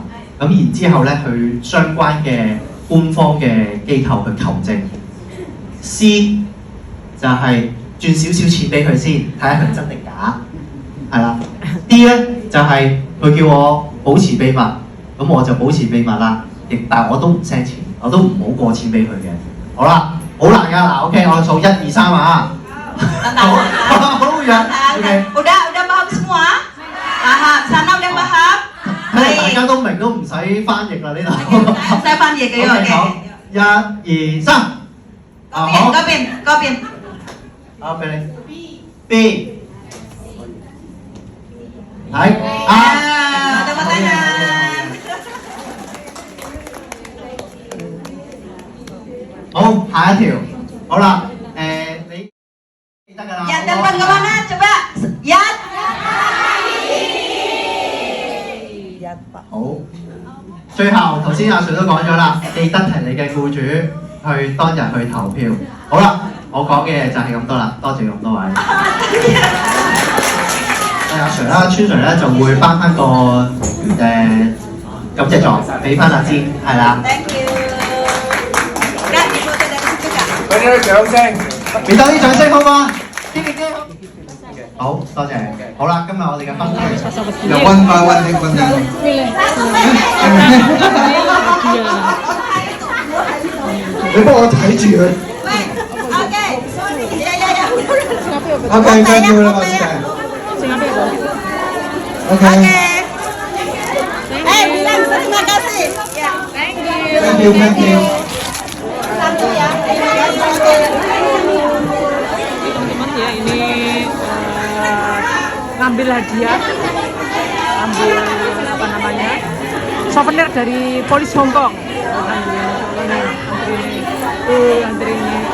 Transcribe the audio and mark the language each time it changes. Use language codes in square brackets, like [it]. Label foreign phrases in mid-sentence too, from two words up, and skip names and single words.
[yue] 咁然之後咧，去相關嘅官方嘅機構去求證。C 就係轉少少錢俾佢先，睇下佢真定假。係啦。D 咧就係佢叫我保持秘密，咁我就保持秘密啦。但係我都唔 send 錢，我都唔好過錢俾佢嘅。好啦，好難㗎嗱 ，OK， 我數1、2、3啊。好弱 ，OK。 [id] Udah paham semua? Paham. Sana udah paham? [yue] 大家都明都唔使翻譯啦呢度。 [id] Saya panggil kayo, oke. [yue] 好，1、2、3。 Kopin. 好，俾你。B。係。 [id] Tepuk tangan. [yue] 好，下一條。好啦，你記得㗎啦。 [id] Yang telepon ke mana? Coba. Yat. [yue] 好，最後頭先阿 Sir 都講咗啦，記得提你嘅僱主去當日去投票。好啦，我講嘅嘢就係咁多啦，多謝咁多位。阿 Sir 啦，川 Sir 咧就會頒個感謝狀俾翻阿芝，係啦。 [en] Thank you. [id] Kak, di foto dari situ Kak. [yue] 俾啲掌聲。俾多啲掌聲好嘛？好，多謝。好啦，今日我哋嘅分享又溫翻溫馨溫馨。你幫我睇住佢。OK， [en] thank you [yue] 啦，我知。OK。 [id] Terima kasih. Ya. [en] Thank you, thank you. [id] Satu ya. Teman-teman ya, ini ngambil hadiah, ambil apa namanya, souvenir dari polisi Hong Kong. Antri ini.